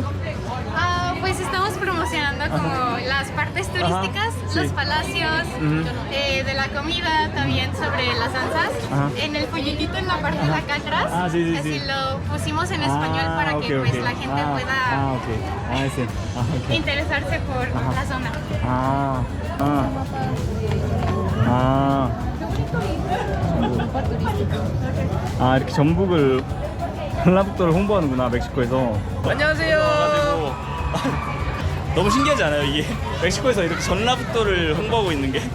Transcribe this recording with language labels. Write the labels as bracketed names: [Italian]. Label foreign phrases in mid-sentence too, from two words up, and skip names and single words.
[Spanish] Pues estamos promocionando como las partes turísticas, sí. los palacios, de la comida, también sobre las danzas. Ajá. En el folletito en la parte de acá atrás, Ah, sí, sí, así sí. lo pusimos en español para ok, que pues ok. la gente pueda Ah, ok. Ah, ese. Ah, ok. interesarse por la zona. [Korean] 아, 이렇게 전북을 전라북도를 홍보하는구나 멕시코에서. 안녕하세요. 너무 신기하지 않아요 이게? 멕시코에서 이렇게 전라북도를 홍보하고 있는 게?